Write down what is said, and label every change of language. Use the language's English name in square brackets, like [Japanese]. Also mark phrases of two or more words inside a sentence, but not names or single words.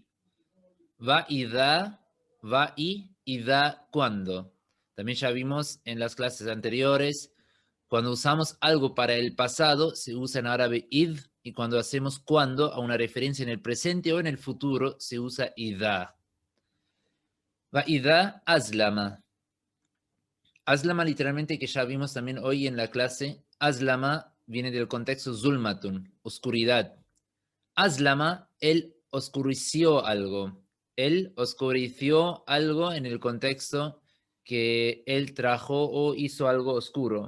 [Spanish] Va y da cuando. También ya vimos en las clases anteriores, cuando usamos algo para el pasado, se usa en árabe id, y cuando hacemos cuando a una referencia en el presente o en el futuro, se usa idá. Va [Arabic] إذا أظلم. [Spanish] Aslama literalmente, que ya vimos también hoy en la clase, aslama viene del contexto zulmatun, oscuridad. Aslama, él oscureció algo. Él oscureció algo en el contexto que él trajo o hizo algo oscuro.